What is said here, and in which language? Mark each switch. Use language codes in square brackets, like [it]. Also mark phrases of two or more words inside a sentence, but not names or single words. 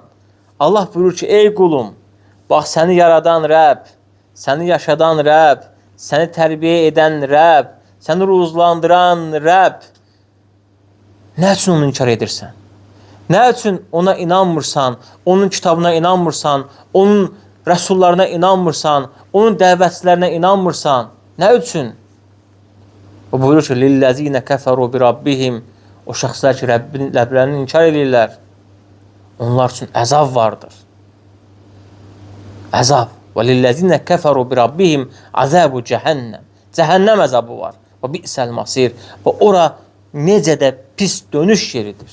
[az] Allah buyurur ki, ey qulum, bax səni yaradan Rəbb, səni yaşadan Rəbb, səni tərbiyə edən Rəbb, səni ruzlandıran Rəbb. Nə üçün onu inkar edirsən? Nə üçün ona inanmırsan, onun kitabına inanmırsan, onun rəsullarına inanmırsan, onun dəvətçilərinə inanmırsan? Nə üçün? O buyurur ki, [ar] لِلَّذِينَ كَفَرُوا بِرَبِّهِمْ. [az] O şəxslər ki, Rəbbin ləblərini inkar edirlər, onlar üçün əzab vardır. Əzab. [ar] وللذين كفروا بربهم عذاب جهنم. [az] Cəhənnəm əzabı var. [ar] وبئس المصير. [az] Və ora necə də pis dönüş yeridir.